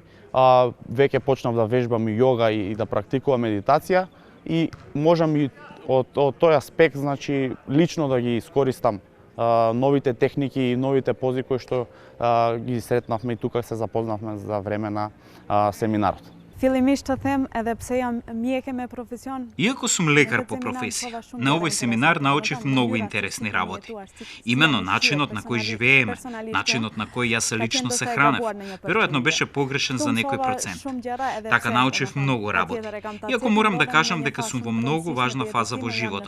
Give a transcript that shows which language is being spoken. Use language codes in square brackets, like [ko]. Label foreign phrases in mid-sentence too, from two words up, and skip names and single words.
[mk] Веќе почнав да вежбам и јога и да практикувам медитација и можам и од тој аспект, значи, лично да ги искористам новите техники и новите пози кои што ги сретнавме и тука се запознавме за време на семинарот. [sq] Fillimisht të them edhe pse jam mjeke me profesion. [mk] Иако сум лекар по професија, на овој семинар научив многу интересни работи. Имено начинот на кој живееме, начинот на кој јас лично се хранев, веројатно беше погрешен за некој процент. Така научив многу работи. Иако морам да кажам дека сум во многу важна фаза во животот.